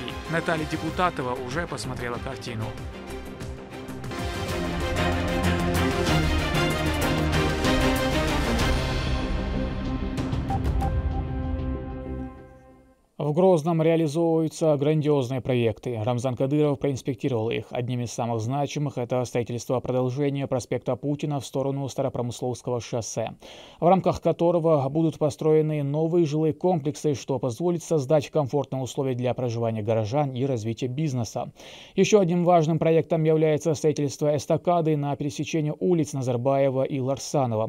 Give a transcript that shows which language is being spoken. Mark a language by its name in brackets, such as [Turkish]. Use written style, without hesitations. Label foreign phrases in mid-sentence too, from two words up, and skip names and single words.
[Russian] Наталья Депутатова уже посмотрела картину. В Грозном реализовываются грандиозные проекты. Рамзан Кадыров проинспектировал их. Одним из самых значимых – это строительство продолжения проспекта Путина в сторону Старопромысловского шоссе, в рамках которого будут построены новые жилые комплексы, что позволит создать комфортные условия для проживания горожан и развития бизнеса. Еще одним важным проектом является строительство эстакады на пересечении улиц Назарбаева и Ларсанова.